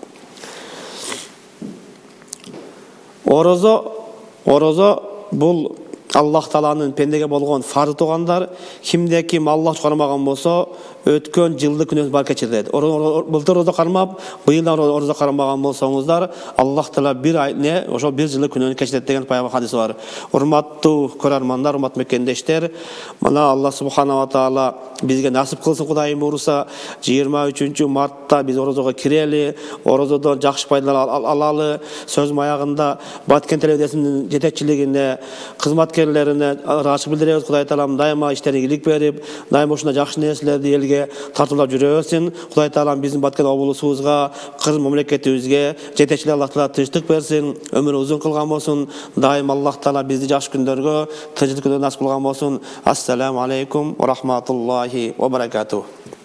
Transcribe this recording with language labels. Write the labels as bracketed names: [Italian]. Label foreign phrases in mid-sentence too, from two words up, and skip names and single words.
[Kyrgyz] Орозо бул Аллах тааланын пендеге болгон фарды тугандар, кимде ким Аллах кармаган болсо, өткөн жылдык күнөөсүн бар кечирет. Былтыр орозо кармап, быйыл орозо кармаган болсоңуздар, Аллах таала бир ай, ошо бир жылдык күнөөнү кечирет деген пайгамбар хадиси бар. Урматтуу көрөрмандар, урматтуу мекендештер, мына Аллах [Arabic] سبحانه وتعالى [Kyrgyz] бизге насип кылсын, Кудайым буйруса, 23 мартта биз орозого кирели, орозодон жакшы пайдалар алалы. Сөз маягында Баткен телевизиясынын жетекчилигине, кызматкерлерине ырахмат билдиребиз. Кудай таалам дайыма иштерине ийгилик берип, дайыма ушундай жакшы нерселерди элге тартуулап жүрөсүн. Кудай таалам биздин Баткен облусубузга, Кыргыз мамлекетибизге жетекчилик Аллах таала тынчтык берсин, өмүрү узун кылган болсун. Дайым Аллах таала бизди жакшы күндөргө, тынчтык күндөргө насип кылган болсун. [Arabic] السلام عليكم ورحمة الله وبركاته.